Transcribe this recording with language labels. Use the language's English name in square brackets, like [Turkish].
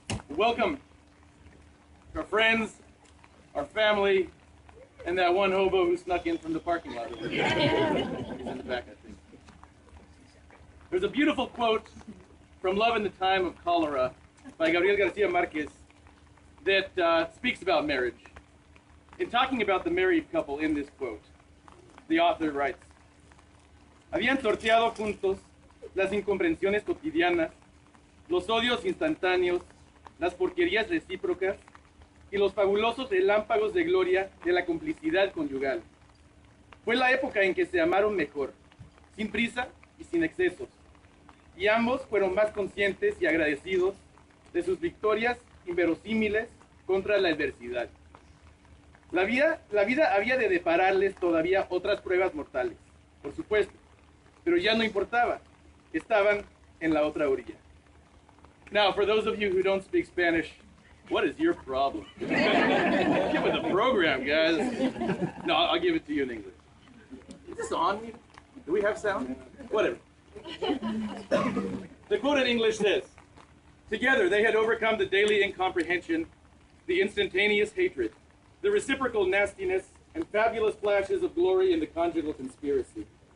[English] Welcome, our friends, our family, and that one hobo who snuck in from the parking lot. He's in the back, I think. There's a beautiful quote from Love in the Time of Cholera by Gabriel Garcia Marquez that speaks about marriage. In talking about the married couple in this quote, the author writes, [Spanish] habían sorteado juntos las incomprensiones cotidianas, los odios instantáneos, las porquerías recíprocas y los fabulosos relámpagos de gloria de la complicidad conyugal. Fue la época en que se amaron mejor, sin prisa y sin excesos, y ambos fueron más conscientes y agradecidos de sus victorias inverosímiles contra la adversidad. La vida había de depararles todavía otras pruebas mortales, por supuesto, pero ya no importaba, estaban en la otra orilla. [English] Now, for those of you who don't speak Spanish, what is your problem? Get with the program, guys. No, I'll give it to you in English. Is this on? Do we have sound? Whatever. The quote in English says, together they had overcome the daily incomprehension, the instantaneous hatred, the reciprocal nastiness, and fabulous flashes of glory in the conjugal conspiracy.